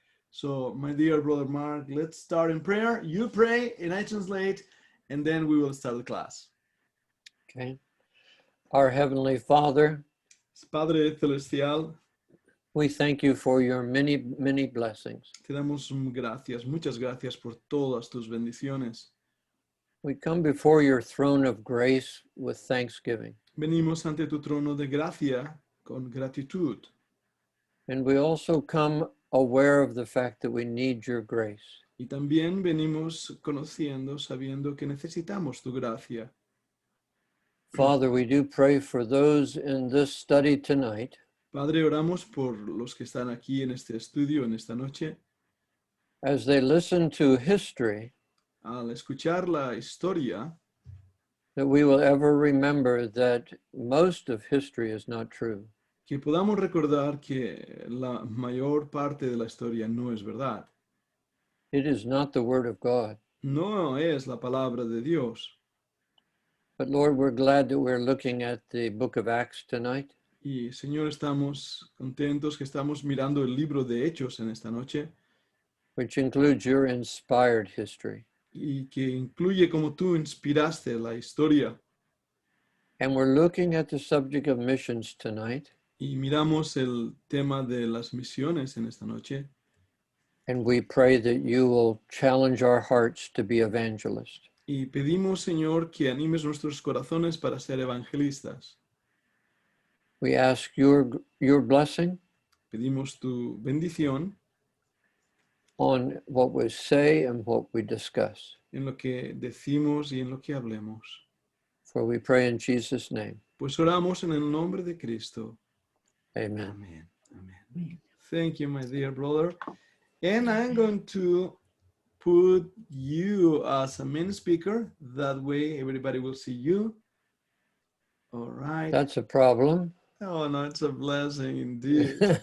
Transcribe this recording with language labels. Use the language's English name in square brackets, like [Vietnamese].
[English] So, my dear Brother Mark, let's start in prayer. You pray and I translate, and then we will start the class. Okay. Our Heavenly Father, [Spanish] Padre Celestial, [English] we thank you for your many, many blessings. [Spanish] te damos gracias, muchas gracias por todas tus bendiciones. [English] We come before your throne of grace with thanksgiving. [Spanish] Venimos ante tu trono de gracia con gratitud. [English] And we also come aware of the fact that we need your grace. [Spanish] Y también venimos conociendo, sabiendo que necesitamos tu gracia. [English] Father, we do pray for those in this study tonight [Spanish] Padre, oramos por los que están aquí en este estudio, en esta noche. [English] as they listen to history, [Spanish] Al escuchar la historia, [English] that we will ever remember that most of history is not true. [Spanish] que podamos recordar que la mayor parte de la historia no es verdad. [English] It is not the word of God. [Spanish] No es la palabra de Dios. [English] But Lord, we're glad that we're looking at the book of Acts tonight. [Spanish] Y Señor, estamos contentos que estamos mirando el libro de Hechos en esta noche [English] Which includes your inspired history. [Spanish] y que incluye como tú inspiraste la historia. [English] And we're looking at the subject of missions tonight. [Spanish] Y miramos el tema de las misiones en esta noche. [English] And we pray that you will challenge our hearts to be evangelists. [Spanish] Y pedimos, Señor, que animes nuestros corazones para ser evangelistas. [English] We ask your blessing [Spanish] Pedimos tu bendición [English] on what we say and what we discuss. [Spanish] en lo que decimos y en lo que hablemos. [English] For we pray in Jesus' name. [Spanish] Pues oramos en el nombre de Cristo. [English] Amen. [Spanish] Amen. Amen. [English] Thank you, my dear brother. And I'm going to put you as a main speaker. That way everybody will see you. All right. That's a problem. Oh, no, it's a blessing indeed.